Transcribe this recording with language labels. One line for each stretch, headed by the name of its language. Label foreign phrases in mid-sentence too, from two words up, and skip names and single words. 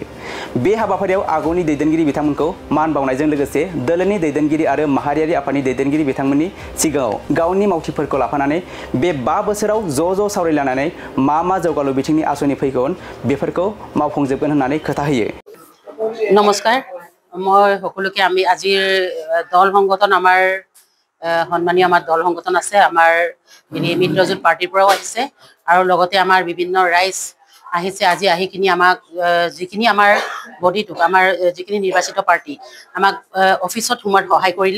Bodo: बे हाबाफारियाव आगुनि दैदेनगिरि बिथांमोनखौ मान बावनायजों लोगोसे दोलोनि दैदेनगिरि आरो माहारियारि आफादनि दैदेनगिरि बिथांमोननि सिगाङाव गावनि मावथिफोरखौ लाफानानै बे 5 बोसोराव ज' सावरायलायनानै मा जौगालु बिथिंनि आसनि फैगोन बेफोरखौ मावफुंजोबगोन होननानै खोथा होयो।
Assamese: नमस्कार মই সকলোকে আমি আজিৰ দল সংগঠন আমাৰ সন্মানীয় আমাৰ দল সংগঠন আছে আমাৰ মিত্ৰজোঁট পাৰ্টিৰ পৰাও আহিছে আৰু লগতে আমাৰ বিভিন্ন ৰাইজ আহিছে আজি আহিখিনি আমাক যিখিনি আমাৰ বডিটোক আমাৰ যিখিনি নিৰ্বাচিত পাৰ্টি আমাক অফিচত সোমাত সহায় কৰিলে।